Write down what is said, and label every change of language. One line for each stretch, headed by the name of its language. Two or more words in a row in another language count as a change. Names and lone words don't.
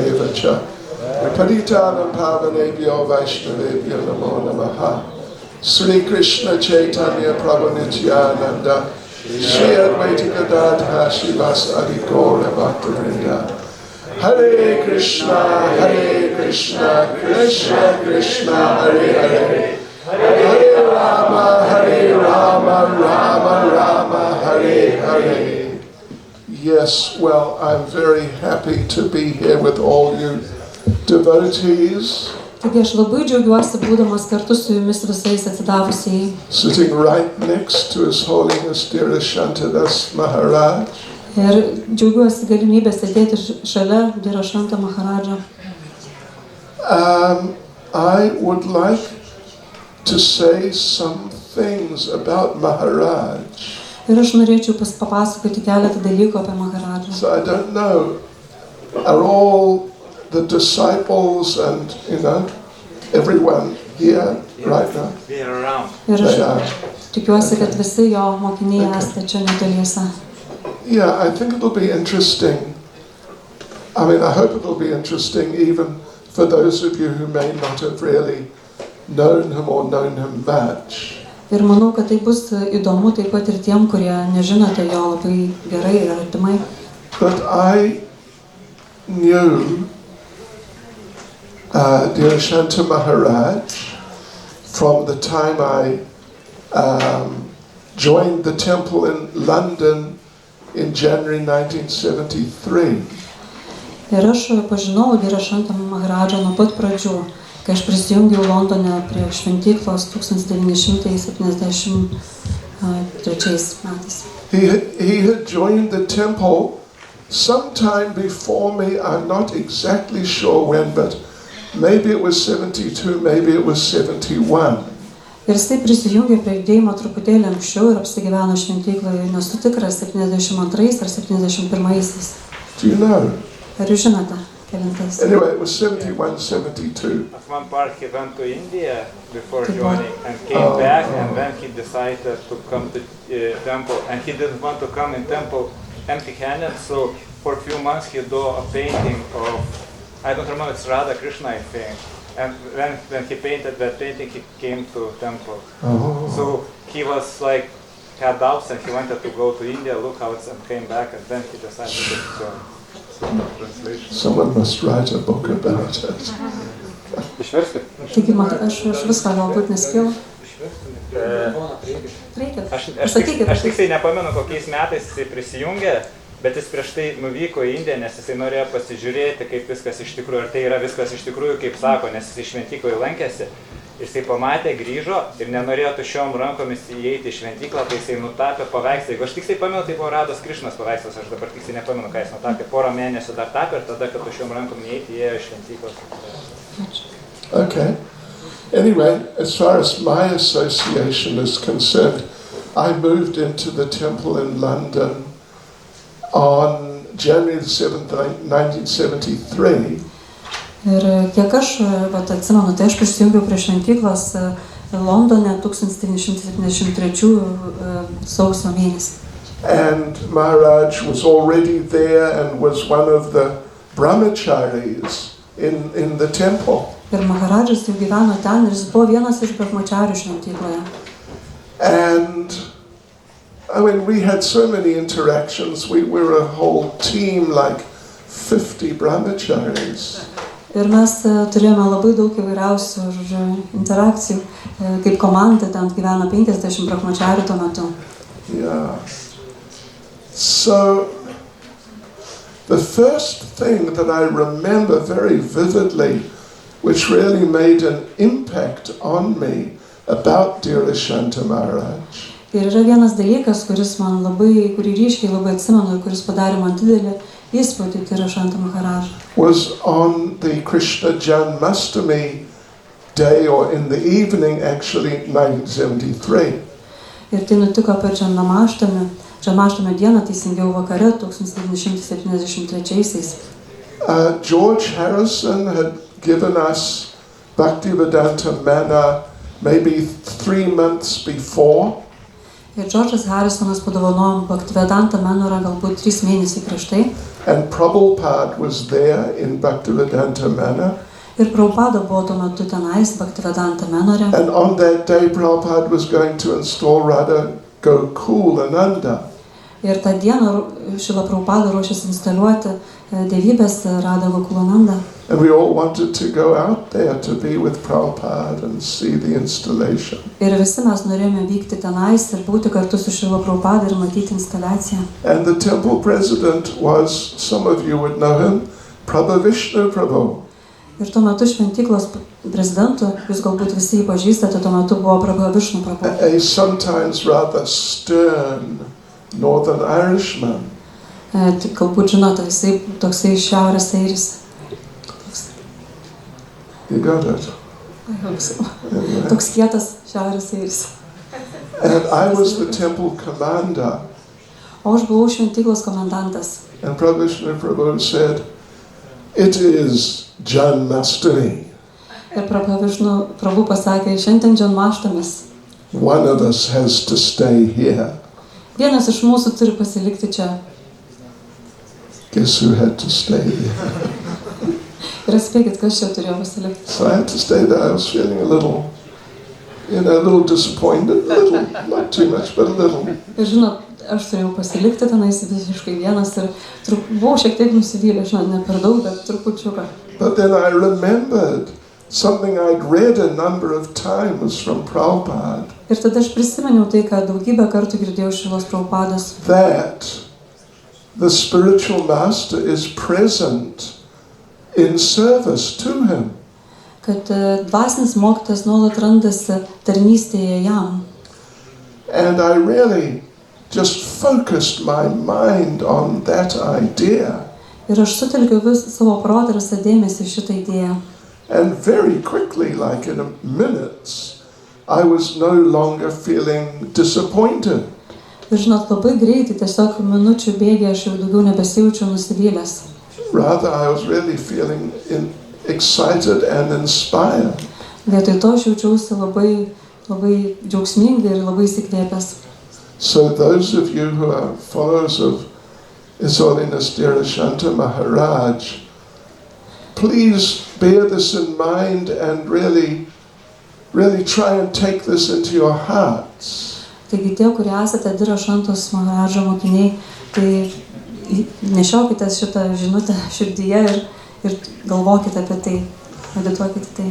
Sanskrit: एव च पतितानां पावनेभ्यो वैष्णवेभ्यो नमो नमः श्री कृष्ण चैतन्य प्रभु नित्यानन्द श्री अद्वैत गदाध श्रीवास आदि गौर भक्तिविनोद हरे कृष्ण, कृष्ण कृष्ण, हरे हरे हरे राम, राम राम, हरे हरे.
English: Yes, well, I'm very happy to be here with all you devotees.
Lithuanian: Taigi aš labai džiaugiuosi būdamas kartu su jumis visais atsidavusiai.
English: Sitting right next to His Holiness Dhira Shantadas Maharaj.
Lithuanian: Ir džiaugiuosi galimybę sėdėti šalia Dhirashanta Maharadžo.
English: I would like to say some things about Maharaj.
Lithuanian: Ir aš norėčiau papasakoti keletą dalykų apie Maharadžą.
English: So I don't know, are all the disciples and, everyone here right now? We are around.
Lithuanian: Ir aš
English: They are.
Lithuanian: tikiuosi, kad visi jo mokiniai esate čia netoliese.
English: Yeah, I think it'll be interesting. I mean, I hope it'll be interesting even for those of you who may not have really known him or known him much.
Lithuanian: Ir manau, kad tai bus įdomu taip pat ir tiem, kurie nežinote jo labai gerai ir artimai.
English: But I knew Dirashanta Maharaj from the time I joined the temple in London in January 1973.
Lithuanian: Ir aš pažinau Dirashantą Maharadžą nuo pat pradžių, kai aš prisijungiau Londone prie šventyklos 1973 metais.
English: He had joined the temple sometime before me. I'm not exactly sure when, but maybe it was 72, maybe it was 71.
Lithuanian: Ir jisai prisijungė prie judėjimo truputėlį anksčiau ir apsigyveno šventykloje, nesu tikras, 72 ar 71.
English: Do you know?
Lithuanian: Ar jūs žinote, kelintais?
English: Anyway, it was 71, 72. At one part he went to India before joining and came back, and then he decided to come to temple, and he didn't want to come in temple empty-handed, so for a few months he do a painting of, I don't remember, it's Radha Krishna, I think. And when he painted that painting, he came to temple. Oh. So he was like, had doubts, and he wanted to go to India, look how it's, and came back, and then he decided to join. Translation. Someone must write a book about it.
Lithuanian: Išversti? Taigi, aš viską galbūt nespėjau. Reikia. Aš tiksliai nepamenu, kokiais metais jisai prisijungė, bet jis prieš tai nuvyko į Indiją, nes jisai norėjo pasižiūrėti, kaip viskas iš tikrųjų, ar tai yra viskas iš tikrųjų, kaip sako, nes jisai šventykloje lankėsi. Jisai pamatė, grįžo ir nenorėjo tuščiom rankomis įeiti į šventyklą, tai jisai nutapė paveikslą. Jeigu aš tiksliai pamenu, tai buvo Rados Krišnos paveikslas, aš dabar tiksliai nepamenu, ką jis nutapė. Porą mėnesių dar tapė ir tada, kad tuščiom rankom neįeiti, įėjo į šventyklos.
English: Okay. Anyway, as far as my association is concerned, I moved into the temple in London on January 7th, 1973.
Lithuanian: Ir kiek aš atsimenu, tai aš prisijungiau prie šventyklos Londone 1973 sausio mėnesį.
English: And Maharaj was already there and was one of the brahmacharis in the temple.
Lithuanian: Ir Maharadžas jau gyveno ten ir jis buvo vienas iš brahmacharių šventykloje.
English: And I mean, we had so many interactions. We were a whole team, like 50 brahmacharis.
Lithuanian: Ir mes turėjome labai daug įvairiausių interakcijų, kaip komanda, ten gyveno 50 brahmacharių tuo metu.
English: Yeah. So, the first thing that I remember very vividly, which really made an impact on me about Dirashanta Maharaj.
Lithuanian: Ir yra vienas dalykas, kurį ryškiai labai atsimenu, kuris padarė man didelį įspūdį Dirashanta Maharaj.
English: Was on the Krishna Janmashtami day, or in the evening actually, 1973.
Lithuanian: Ir tai nutiko per Janmashtami dieną, teisingiau vakare 1973.
English: George Harrison had given us Bhaktivedanta Manna maybe 3 months before.
Lithuanian: Ir Džordžas Harrisonas padovanojo Bhaktivedanta Manurą galbūt 3 mėnesiai prieš tai.
English: And Prabhupada was there in Bhaktivedanta Manna.
Lithuanian: Ir Prabhupada buvo tuo metu tenais Bhaktivedanta Manure.
English: And on that day Prabhupada was going to install Radha Gokulananda.
Lithuanian: Ir tą dieną Šrila Prabhupada ruošėsi instaliuoti dievybės Radha Gokulananda.
English: And we all wanted to go out there to be with Prabhupada and see the installation.
Lithuanian: Ir visi mes norėjome vykti tenais ir būti kartu su Šrila Prabhupada ir matyti instaliaciją.
English: And the temple president was, some of you would know him, Prabhu Vishnu Prabhu.
Lithuanian: Ir tuo metu šventyklos prezidentu, jūs galbūt visi jį pažįstate, tuo metu buvo Prabhu Vishnu Prabhu.
English: A sometimes rather stern Northern Irishman.
Lithuanian: Galbūt žinote, jisai toksai šiaurės airis.
English: You got it.
Lithuanian: Toks kietas šiaurės airis.
English: And I was the temple commander.
Lithuanian: O aš buvau šventyklos komendantas.
English: And Prabhu Vishnu Prabhu said, "It is Janmashtami."
Lithuanian: Ir Prabhu pasakė, šiandien džanmaštamis.
English: One of us has to stay here.
Lithuanian: Vienas iš mūsų turi pasilikti čia.
English: Guess who had to stay there?
Lithuanian: Ir atspėkit, kas čia turėjo pasilikti.
English: So I had to stay there. I was feeling a little disappointed. A little, not too much, but a little.
Lithuanian: Ir žinot, aš turėjau pasilikti tenais visiškai vienas ir buvau šiek tiek nusivylęs, žinot, ne per daug, bet trupučiuką.
English: But then I remembered something I'd read a number of times from Prabhupada.
Lithuanian: Ir tada aš prisimeniau tai, ką daugybę kartų girdėjau Šilos Prabhupados.
English: That the spiritual master is present in service to him.
Lithuanian: Kad dvasinis mokytojas nuolat randasi tarnystėje jam.
English: And I really just focused my mind on that idea.
Lithuanian: Ir aš sutelkiau savo protą ir visą dėmesį į šitą idėją.
English: And very quickly, like in minutes, I was no longer feeling disappointed.
Lithuanian: Ir žinot, labai greitai, tiesiog minučių bėgyje aš jau daugiau nebesijaučiau nusivylęs.
English: Rather, I was really feeling excited and inspired.
Lithuanian: Vietoj to aš jaučiausi labai džiaugsmingai ir labai įsikvėpęs.
English: So those of you who are followers of His Holiness Dhirashanta Maharaj, please bear this in mind and really try and take this into your hearts.
Lithuanian: Taigi tie, kurie esate Dhirašantos Maharadžo mokiniai, tai nešiokite šitą žinutę širdyje ir galvokite apie tai, medituokite tai.